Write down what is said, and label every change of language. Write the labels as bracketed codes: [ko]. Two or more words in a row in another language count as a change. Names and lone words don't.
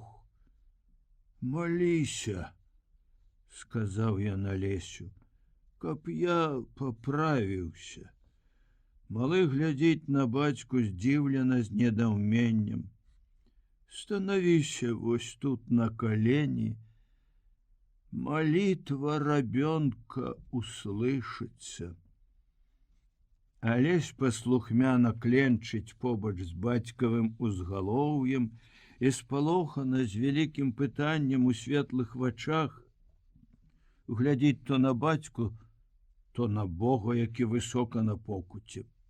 [be] «Маліся», — сказаў я Алесю, — «каб я паправіўся». Малы глядзіць на бацьку здзіўлена, з недаўменнем. «Становіся вось тут на колени. [ru] Молитва ребенка услышится». [be] Алесь паслухмяна кленчыць побач з бацькавым узгалоўем і спалохана з вялікім пытаннем у светлых вачах глядзіць то на бацьку, то на Бога, які высока на покуце.